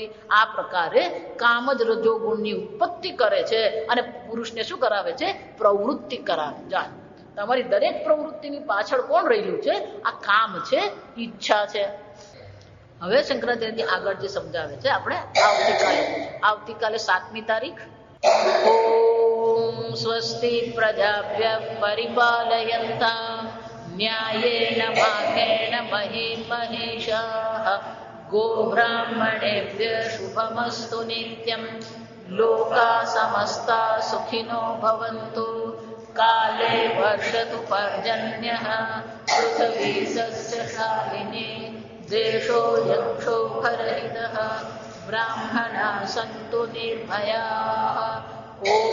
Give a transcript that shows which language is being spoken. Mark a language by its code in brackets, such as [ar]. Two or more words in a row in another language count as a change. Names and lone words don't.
[gu] આ પ્રકારે કામ જ રજોગુણની ઉત્પત્તિ કરે છે અને પુરુષને શું કરાવે છે? પ્રવૃત્તિ કરાવે. જાય તમારી દરેક પ્રવૃત્તિની પાછળ કોણ રહેલું છે? આ કામ છે, ઈચ્છા છે. હવે શંકરાચાર્ય આગળ જે સમજાવે છે આપણે આવતીકાલે 7મી તારીખ. [sa] ઓમ स्वस्ति प्रजाभ्यः परिपालयन्तां न्यायेन मार्गेण महीं महिषाः गोब्राह्मणेभ्यः शुभमस्तु नित्यं लोकाः समस्ता सुखिनो भवन्तु काले वर्षतु पर्जन्यः पृथिवी सस्यशालिनी देशोऽयं क्षोभरहितः ब्राह्मणाः सन्तु निर्भयाः ॐ